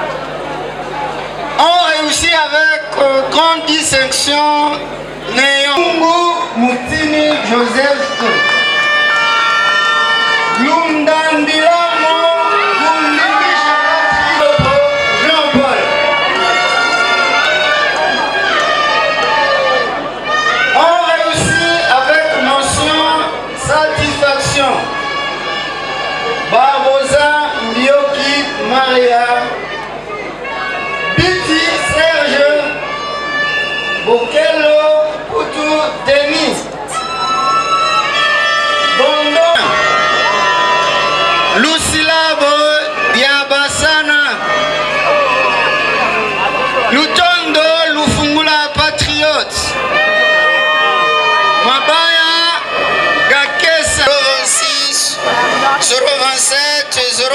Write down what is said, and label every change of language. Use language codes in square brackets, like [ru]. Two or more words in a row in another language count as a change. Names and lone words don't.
[fr] On réussit avec grande distinction Néongo Moutini Joseph Lundandilamo Gundimi Jean-Paul. On réussit avec mention satisfaction Barbosa Mbioki Maria Serge Bokelo Poutou Denis Bondo Lucilabo Diabasana Lutondo Lufungula Patriote Mabaya Gakesa 06 027